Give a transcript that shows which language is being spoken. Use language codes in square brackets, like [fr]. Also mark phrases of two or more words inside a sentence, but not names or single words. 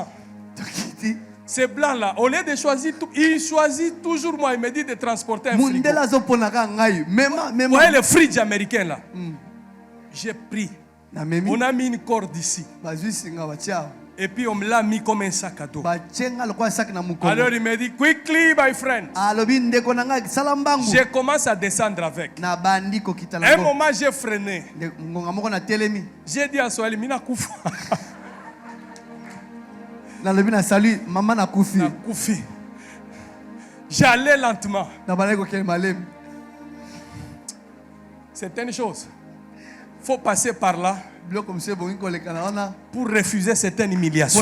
[fr] Ces blancs-là, au lieu de choisir, il choisit toujours moi. Il me dit de transporter un frigo. Vous voyez le fridge américain là. J'ai pris. On a mis une corde ici. Et puis on me l'a mis comme un sac à dos. Alors il me dit, [en] quickly my friend. [fr] Je commence à descendre avec. À un moment j'ai freiné. J'ai dit à Swahili, [sw] mina kufa. [fr] J'allais lentement. C'est une chose. Il faut passer par là pour refuser certaines humiliations.